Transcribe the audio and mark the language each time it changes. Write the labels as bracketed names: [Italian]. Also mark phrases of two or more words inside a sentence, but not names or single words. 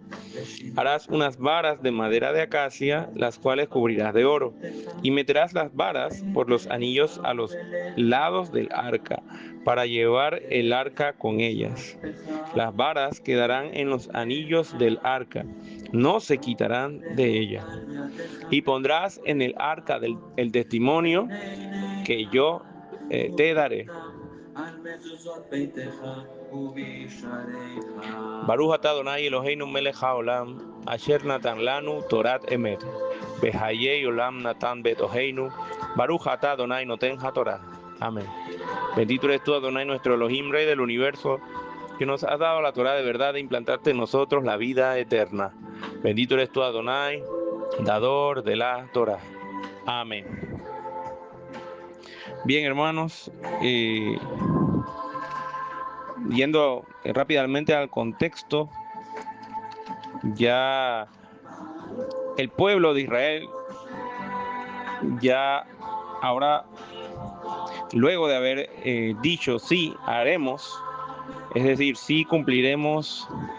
[Spanish] Harás unas varas de madera de acacia, las cuales cubrirás de oro, y meterás las varas por los anillos a los lados del arca, para llevar el arca con ellas. Las varas quedarán en los anillos del arca, no se quitarán de ella. Y pondrás en el arca el testimonio que yo te daré. [Hebrew] ברוך אתה אדני אלהינו מלך העולם, אשר נתן לנו תורת אמת, בחיי עולם נתן בתוכנו, ברוך אתה אדני נותן התורה. [Spanish] Amén. Bendito eres tú, Adonai, nuestro Elohim, Rey del universo, que nos has dado la Torah de verdad e implantarte en nosotros la vida eterna. Bendito eres tú, Adonai, dador de la Torah. Amén. Bien, hermanos, yendo rápidamente al contexto, ya el pueblo de Israel, ya ahora, luego de haber dicho sí haremos, es decir, sí cumpliremos